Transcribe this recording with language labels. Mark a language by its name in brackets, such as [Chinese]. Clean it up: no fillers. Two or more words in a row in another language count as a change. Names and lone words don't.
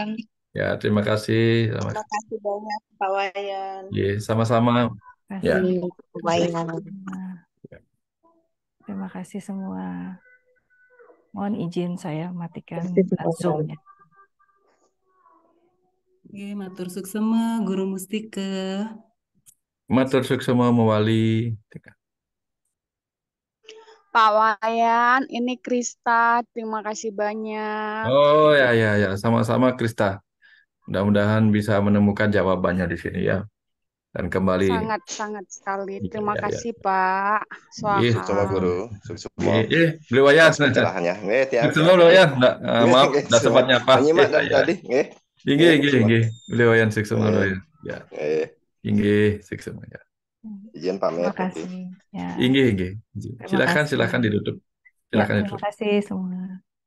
[Indonesian] ya terima kasih. Selamat. Terima kasih banyak Pak Wayan. Ya, sama-sama. Ya. Terima kasih. Pak Wayan. Terima kasih semua. Mohon izin saya matikan Zoom-nya. Oke, [Balinese] matur suksema Guru Mustika. Matur suksema mewali. [Indonesian] Pak Wayan, ini Krista. Terima kasih banyak. Oh ya, sama-sama Krista. Mudah-mudahan bisa menemukan jawabannya di sini ya. Dan kembali. Sangat-sangat sekali. Terima Ya. kasih Pak. Iya, Sama Swaha. guru, semua beliau Wayan. pencerahannya. Semua beliau Wayan. Maaf, tidak sempat nyapa. Menyimak dari tadi, nggih. Inggih. Beliau Wayan seksama Wayan. Ya. Inggih seksama ya. Izin Terima pamit. kasih. Ya. Inggih. Terima kasih. Silakan ditutup. Ya, Silakan terima ditutup. kasih semua.